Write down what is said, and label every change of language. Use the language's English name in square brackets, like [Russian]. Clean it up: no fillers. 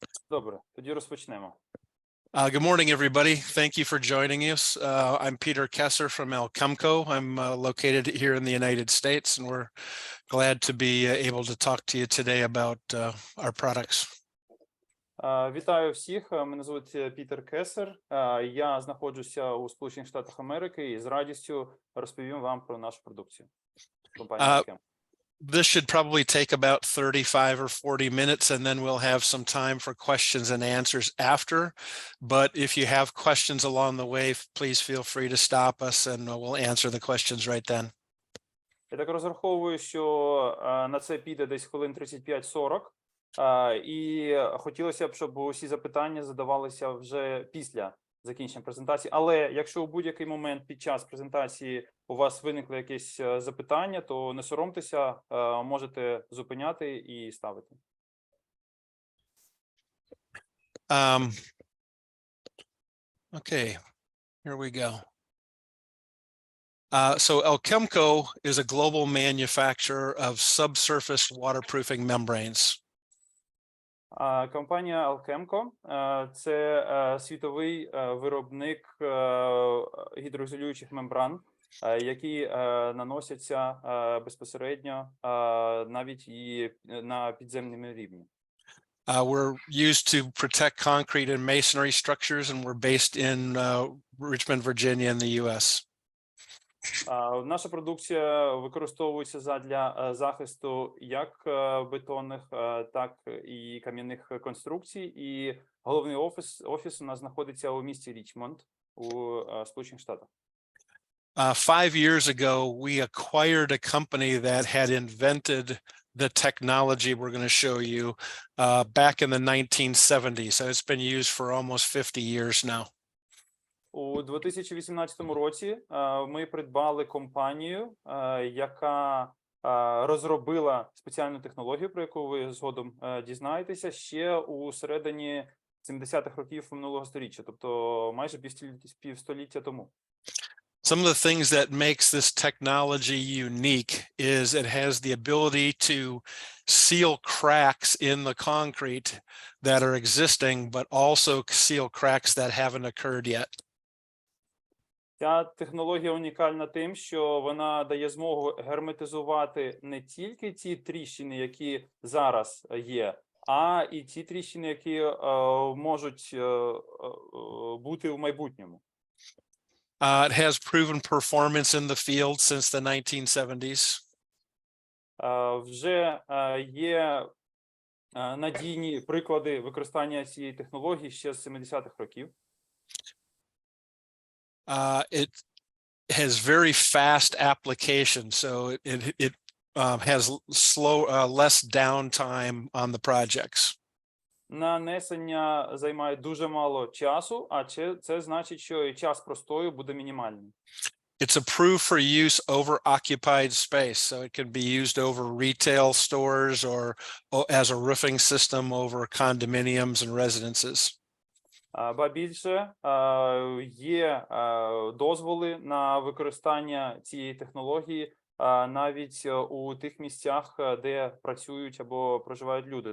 [Ukrainian] Добре, тоді розпочнемо. [English] Good morning, everybody. Thank you for joining us. I'm Peter Kessler from Alchemco. I'm located here in the United States, and we're glad to be able to talk to you today about our products. [Ukrainian] Вітаю всіх. Мене звуть Пітер Кесер. Я знаходжуся у Сполучених Штатах Америки і з радістю розповім вам про нашу продукцію. [English] This should probably take about 35 or 40 minutes, and then we'll have some time for questions and answers after. But if you have questions along the way, please feel free to stop us and we'll answer the questions right then. [Ukrainian] Я так розраховую, що на це піде десь хвилин 35-40. І хотілося б, щоб усі запитання задавалися вже після закінчення презентації. Але якщо у будь-який момент під час презентації у вас виникли якісь запитання, то не соромтеся, можете зупиняти і ставити. [English] Okay, here we go. So Alchemco is a global manufacturer of subsurface waterproofing membranes. [Ukrainian] Компанія Alchemco – це світовий виробник гідроізолюючих мембран, які наносяться безпосередньо навіть і на підземному рівні. [English] We're used to protect concrete and masonry structures, and we're based in Richmond, Virginia, in the U.S. [Ukrainian] Наша продукція використовується задля захисту як бетонних, так і кам'яних конструкцій. І головний офіс у нас знаходиться у місті Річмонд у Сполучених Штатах. [English] 5 years ago, we acquired a company that had invented the technology we're going to show you back in the 1970s. So it's been used for almost 50 years now. [Ukrainian] У 2018 році ми придбали компанію, яка розробила спеціальну технологію, про яку ви згодом дізнаєтеся, ще у середині 70-х років минулого століття, тобто майже півстоліття тому. [English] Some of the things that makes this technology unique is it has the ability to seal cracks in the concrete that are existing, but also seal cracks that haven't occurred yet. [Ukrainian] Ця технологія унікальна тим, що вона дає змогу герметизувати не тільки ті тріщини, які зараз є, а і ті тріщини, які можуть бути в майбутньому. [English] It has proven performance in the field since the 1970s. [Ukrainian] Вже є надійні приклади використання цієї технології ще з 70-х років. [English] It has very fast application, so it has less downtime on the projects. [Ukrainian] Нанесення займає дуже мало часу, а це значить, що і час простою буде мінімальним. [English] It's approved for use over occupied space, so it can be used over retail stores or as a roofing system over condominiums and residences. [Ukrainian] Ба більше, є дозволи на використання цієї технології навіть у тих місцях, де працюють або проживають люди.